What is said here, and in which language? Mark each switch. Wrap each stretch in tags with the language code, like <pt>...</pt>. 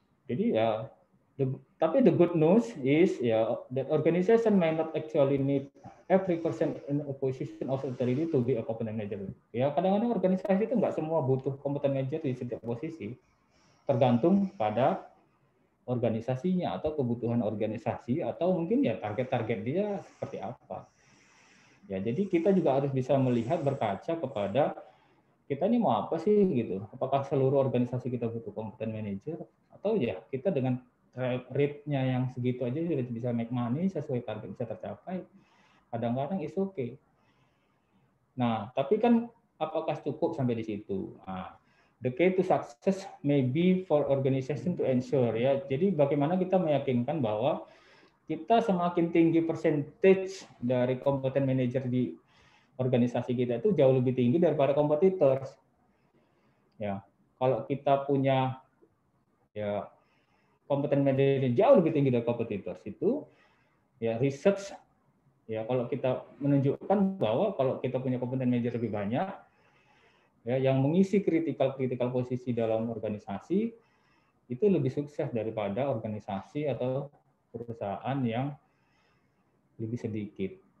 <id>Jadi ya tapi</id> <en>the good news is that organization may not actually need every person in a position of authority to be a competent manager.</en> <id>Ya kadang-kadang organisasi itu nggak semua butuh competent manager di setiap posisi, tergantung pada organisasinya atau kebutuhan organisasi atau mungkin ya target-target dia seperti apa. Ya jadi kita juga harus bisa melihat, berkaca kepada kita ini mau apa sih gitu. Apakah seluruh organisasi kita butuh competent manager atau ya kita dengan rate-nya yang segitu aja sudah bisa</id> <en>make money</en> <id>sesuai target bisa tercapai. Kadang-kadang</id> <en>is okay.</en> <id>Nah, tapi kan apakah cukup sampai di situ?</id> <en>Nah, the key to success may be for organization to ensure, ya.</en> <id>Jadi bagaimana kita meyakinkan bahwa kita semakin tinggi percentage dari kompeten manajer di organisasi kita itu jauh lebih tinggi daripada kompetitor. Ya, kalau kita punya ya kompeten manajer jauh lebih tinggi dari kompetitor itu, ya research ya kalau kita menunjukkan bahwa kalau kita punya kompeten manajer lebih banyak, ya yang mengisi kritikal posisi dalam organisasi itu lebih sukses daripada organisasi atau perusahaan yang lebih sedikit.</id>